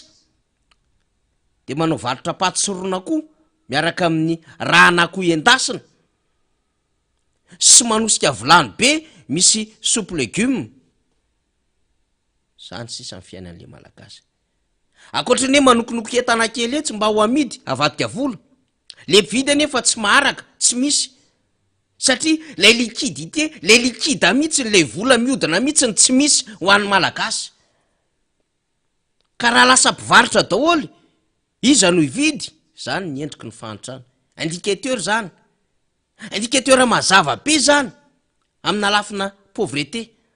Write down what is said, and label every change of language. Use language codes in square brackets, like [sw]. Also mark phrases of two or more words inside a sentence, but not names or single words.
[mg] De manao varotra paty sy ron'akoho miaraka amin'ny ran'akoho endasina sy manosika vilany be misy [fr] soupe légume. [mg] Zany sisa ny fiainan'le malagasy. Akoatra ny manokonoko entana kely etsy mba ho amidy avadika vola. Le mpividy anefa tsy maharaka, tsy misy. Satria [fr] le liquidité, le liquide [mg] mihitsy le vola miodina mihitsy tsy misy ho an'ny malagasy. Ka raha lasa mpivarotra daholo, iza no hividy? Zany ny endriky ny fahantrana. Indicateur zany. Indicateur mazava be zany amina lafina pauvreté.